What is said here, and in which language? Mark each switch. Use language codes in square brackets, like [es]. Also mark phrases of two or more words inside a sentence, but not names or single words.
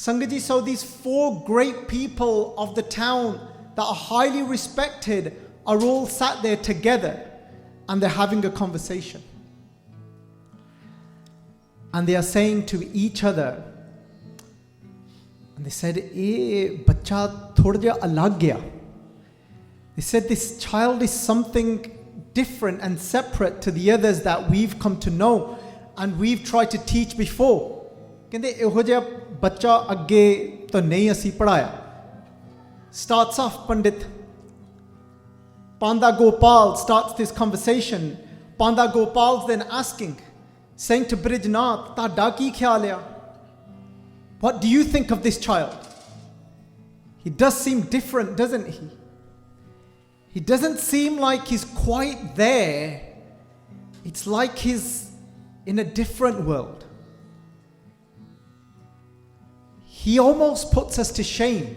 [en] Sangaji, so these 4 great people of the town that are highly respected are all sat there together and they're having a conversation. And they are saying to each other, and they said, [pa] "ਏਹ, ਬੱਚਾ ਥੋੜ੍ਹਾ ਜਾ ਅਲੱਗ ਗਿਆ." [en] They said, "This child is something different and separate to the others that we've come to know and we've tried to teach before." [pa] ਕਹਿੰਦੇ ਏਹੋ ਜਿਹਾ ਬੱਚਾ ਅੱਗੇ ਤੋਂ ਨਹੀਂ ਅਸੀਂ ਪੜ੍ਹਾਇਆ. [en] Starts off Pandit Panda Gopal starts this conversation. Panda Gopal's then asking, saying to Brijnath, [pa] "ਤਾਡਾ ਕੀ ਖ਼ਿਆਲ ਹੈ? [en] What do you think of this child? He does seem different, doesn't he? He doesn't seem like he's quite there. It's like he's in a different world." He almost puts us to shame.